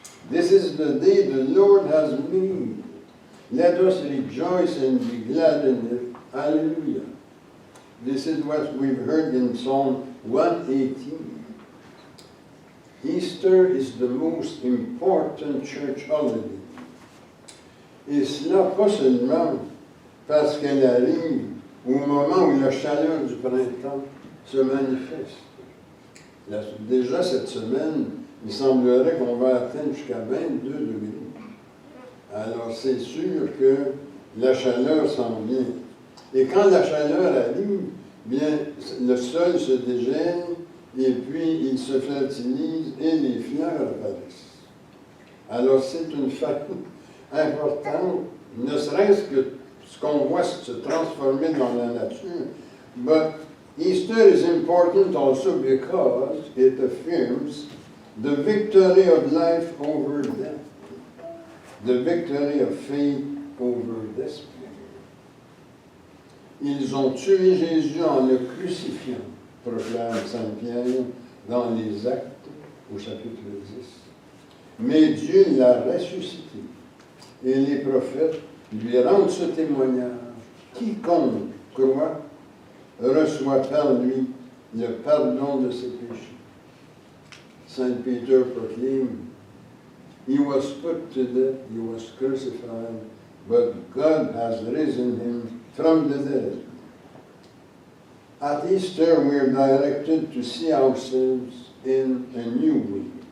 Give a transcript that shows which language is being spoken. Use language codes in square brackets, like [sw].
[en] This is the day the Lord has made. Let us rejoice and be glad in it. Hallelujah. This is what we've heard in Psalm 118. Easter is the most important church holiday. [fr] Et cela pas seulement parce qu'elle arrive au moment où la chaleur du printemps se manifeste. Déjà cette semaine, il semblerait qu'on va atteindre jusqu'à 22 degrés. Alors c'est sûr que la chaleur s'en vient. Et quand la chaleur arrive, bien le sol se dégèle et puis il se fertilise et les fleurs apparaissent. Alors c'est une fête importante, ne serait-ce que ce qu'on voit se transformer dans la nature. [en] But Easter is important also because it affirms the victory of life over death, the victory of faith over despair. [fr] Ils ont tué Jésus en le crucifiant, proclame Saint Pierre dans les Actes au chapitre 10. Mais Dieu l'a ressuscité et les prophètes lui rendent ce témoignage. Quiconque croit reçoit par lui le pardon de ses péchés. [en] Saint Peter proclaimed, "He was put to death, he was crucified, but God has risen him from the dead." At Easter, we are directed to see ourselves in a new way.